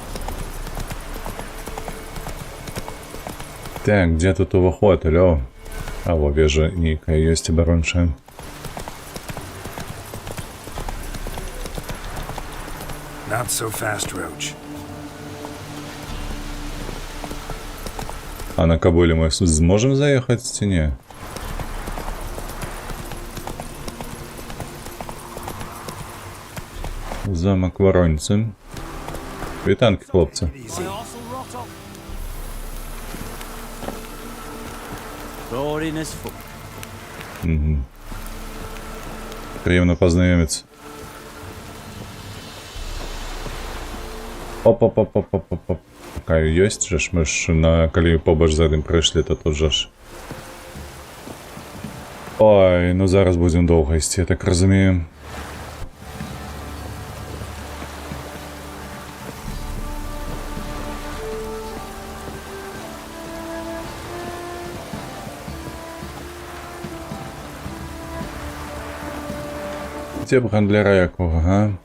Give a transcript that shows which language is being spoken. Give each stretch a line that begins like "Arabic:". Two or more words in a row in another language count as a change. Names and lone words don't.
Belarusian: Так, где тут уваход, алло? А во вежа нейкая ёсць абарончая.
English: Not so fast, Roach.
Belarusian: А на Кабуле мы зможем заехать ці не? Замок Вороньцы. Вітанки, хлопці.
English: Easy. Boriness full.
Ukrainian: Приємно познайомитися. Оп.
Belarusian: Такая ёсць же ж, мы ж калі побач за гэтым прыйшлі, то тут жа ж. Ой, ну зараз будзем доўга ісці, я так разумею. Дзе б гандляра якога, га?